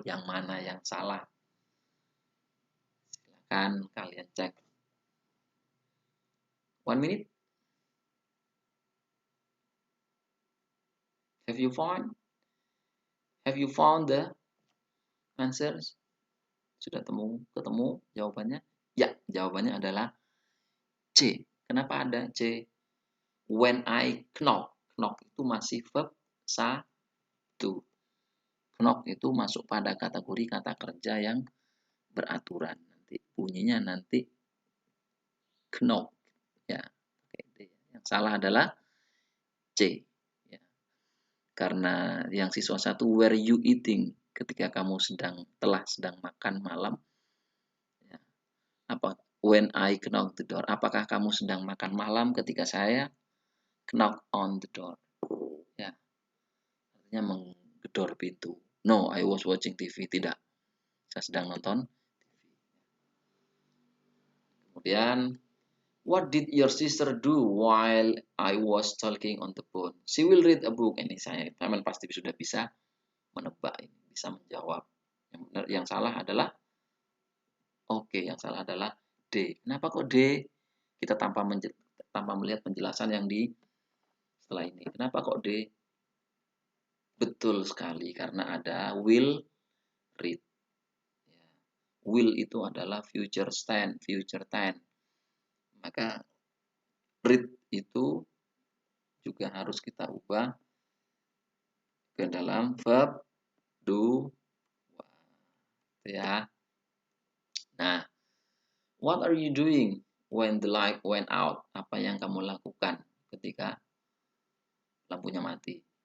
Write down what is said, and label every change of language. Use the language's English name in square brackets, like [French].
[Indonesian] Yang mana yang salah? Silakan kalian cek. [English] 1 minute. Have you found the answers? [Indonesian] Sudah ketemu jawabannya? Ya, jawabannya adalah C. Kenapa ada C? [English] When I knock. [Indonesian] Knock itu masih verb 1. Knock itu masuk pada kategori kata kerja yang beraturan. Nanti bunyinya nanti knock. Ya. Yang salah adalah C. Ya. Karena yang siswa 1, [English] were you eating? [Indonesian] Ketika kamu telah sedang makan malam. Ya. [English] When I knock the door. [Indonesian] Apakah kamu sedang makan malam ketika saya [English] knock on the door? [Indonesian] Ya. Artinya menggedor pintu. [English] No, I was watching TV. [Indonesian] Tidak. Saya sedang nonton TV. [English] Kemudian, what did your sister do while I was talking on the phone? She will read a book. [Indonesian] Ini teman pasti sudah bisa menebak ini, bisa menjawab. Yang benar, yang salah adalah yang salah adalah D. Kenapa kok D? Kita tanpa melihat penjelasan yang di setelah ini. Kenapa kok D? Betul sekali, karena ada will read. Will itu adalah future tense. Maka read itu juga harus kita ubah ke dalam verb do. Ya. [English] Nah, what are you doing when the light went out? [Indonesian] Apa yang kamu lakukan ketika lampunya mati?